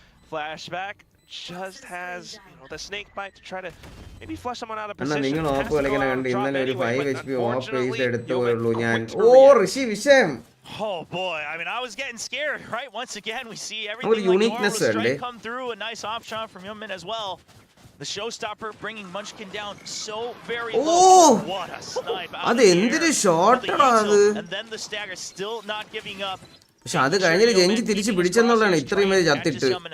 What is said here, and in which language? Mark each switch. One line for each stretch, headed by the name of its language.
English: Flashback just has the snake bite to try to maybe flush someone out of position.
Malayalam: നിങ്ങൾ ഓപ്പ് കളിക്കണ കണ്ട് ഇന്നലെ ഒരു 5 HP ഓപ്പ് pace എടുത്തു പോയുള്ളൂ ഞാൻ. ഓ ഋഷി വിഷയം.
English: Oh boy, I mean I was getting scared, right? Once again we see everything like AORUS come through, a nice off shot from Youngmin as well. The showstopper bringing Munchkin down so very low. What a snipe out
Malayalam: അത് എന്തൊരു ഷോട്ടാണ് അത്.
English: And then the stagger still not giving up.
Malayalam: പക്ഷെ അത് കഴിഞ്ഞിട്ട് Gen.G തിരിച്ച് പിടിച്ചെന്നുള്ളതാണ് ഇത്രയും പേര് ചത്തിട്ട്.